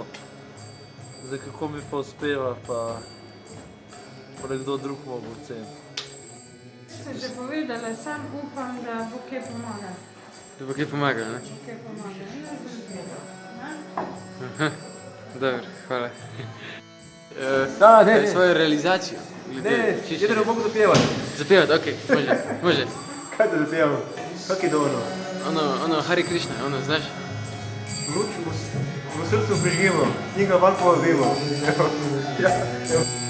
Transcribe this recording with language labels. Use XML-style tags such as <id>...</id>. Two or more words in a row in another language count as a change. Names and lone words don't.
<sl>Zdaj, kako mi pa uspeva, pa nekdo drug mogo oceniti. Ste že povedala, sam upam, da bo kaj pomagal. Da bo kaj pomagal, ne? Kaj pomagal. Aha. Dobro, hvala. Da, ne, Kaj je ne. svojo realizacijo? Ne,</sl> <hr>jedino mogu zapjevati. Zapevati, okej, može. Kaj da zapjevam? Kak je dobro? Ono,</hr> <sa>Hare Krishna,</sa> <hr>ono, znaš?</hr> <sl>Luč v srcu prižgimo, njega van povabimo. Ja, evo.</sl>